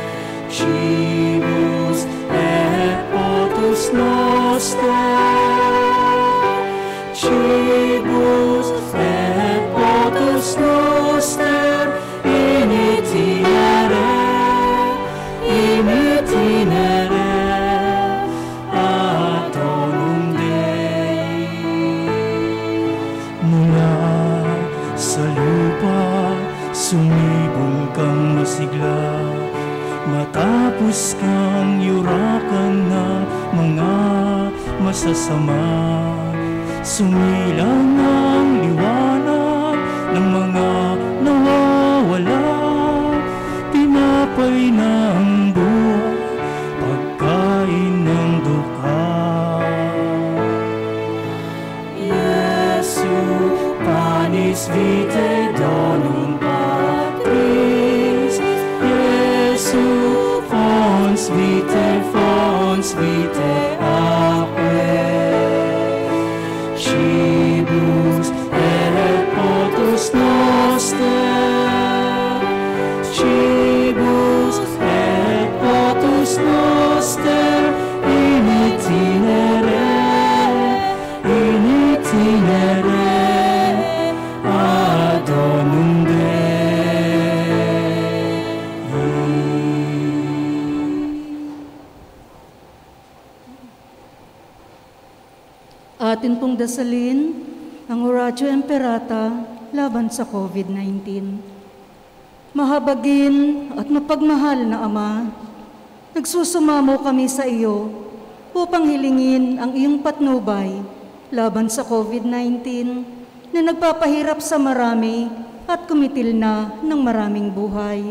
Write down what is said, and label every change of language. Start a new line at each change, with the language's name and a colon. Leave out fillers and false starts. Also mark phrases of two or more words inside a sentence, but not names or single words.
Latin: Cibus et potus noster, cibus et potus noster, in itinere ad donum Dei.
Filipino: Mula sa lupa, sumibol kang masigla, matapos kang yurakan ng mga masasama. Sumilang ang liwanag ng mga nawawala, tinapay ng buhay, pagkain ng dukha.
Latin: Iesu, panis vitae donum Patris, Iesu, fons vitae aquae. Cibus et potus noster, cibus et potus noster, in itinere ad donum Dei.
Filipino: Atin pong dasalin ang Oratio Imperata laban sa COVID-19. Mahabagin at mapagmahal na Ama, nagsusumamo kami sa iyo upang hilingin ang iyong patnubay laban sa COVID-19 na nagpapahirap sa marami at kumitil na ng maraming buhay.